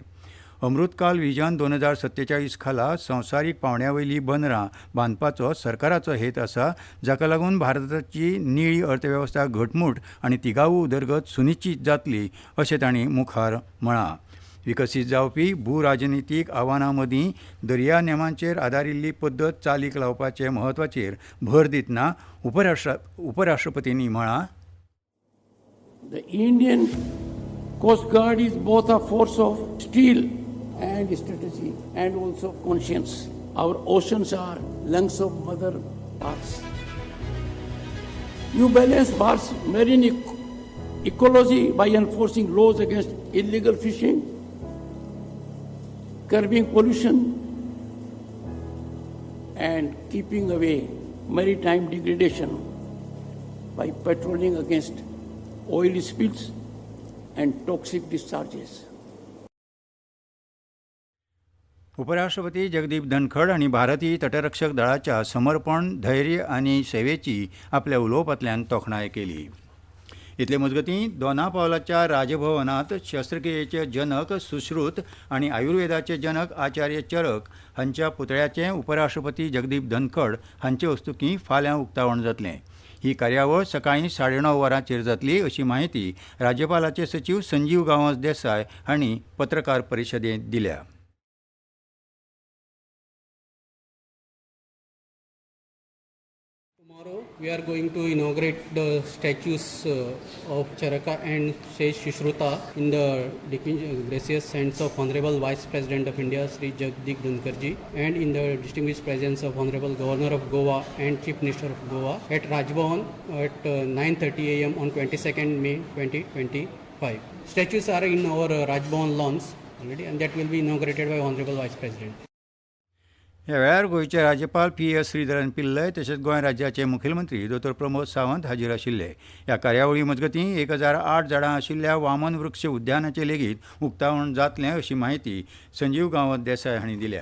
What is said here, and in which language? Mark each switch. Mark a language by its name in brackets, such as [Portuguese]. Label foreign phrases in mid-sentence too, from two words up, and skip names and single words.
[Konkani] अमृतकाल विजन 2047 खाला संवसारीक पावंड्यावयलीं बंदरां बांदपाचो सरकाराचो हेत आसा, जाका लागून भारताची निळी अर्थवेवस्था घटमूट आनी तिगाऊ उदरगत सुनिश्चित जातली अशें तांणी मुखार म्हळां. विकसीत जावपी भूराजनितीक आव्हानां मदीं दर्या नेमांचेर आदारिल्ली पद्दत चालीक लावपाचे म्हत्वाचेर भर दितना उपराष्ट्रपतींनी म्हळां, [English] The Indian Coast Guard is both a force of steel and strategy and also conscience. Our oceans are lungs of Mother Earth. You balance Earth's marine ecology by enforcing laws against illegal fishing, curbing pollution, and keeping away maritime degradation by patrolling against oil spills and toxic discharges. [Konkani] उपराष्ट्रपती जगदीप धनखड हांणी भारतीय तटरक्षक दळाच्या समर्पण, धैर्य आनी सेवेची आपल्या उलोवपांतल्यान तोखणाय केली. इतले मजगतीं दोना राजभवनांत शस्त्रक्रियेचे जनक सुश्रुत आनी आयुर्वेदाचे जनक आचार्य चरक हांच्या पुतळ्याचें उपराष्ट्रपती जगदीप धनखड हांचे हस्तुकीं फाल्यां उक्तावण जातलें. ही कार्यावळ सकाळीं 9:30 वरांचेर जातली अशी माहिती राज्यपालाचे सचीव संजीव गांवस देसाय हांणी पत्रकार परिशदेंत दिल्या. [English] Tomorrow we are going to inaugurate the statues of Charaka and Shesh Shushruta in the gracious hands of Honorable Vice President of India Sri Jagdeep Dhankardji and in the distinguished presence of Honorable Governor of Goa and Chief Minister of Goa at Rajbhavan at 9:30 a.m. on 22nd May 2025. Statues are in our Rajbhavan lawns already and that will be inaugurated by Honorable Vice President. [Konkani] ह्या वेळार गोंयचे राज्यपाल P.S. श्रीधरन पिल्लय तशेंच गोंय राज्याचे मुखेलमंत्री डॉ. प्रमोद सावंत हाजीर आशिल्ले. ह्या कार्यावळी मजगतीं 1008 झाडां आशिल्ल्या वामन वृक्ष उद्यानाचें लेगीत उक्तावण जातलें अशी माहिती संजीव गांवस देसाय हांणी दिल्या.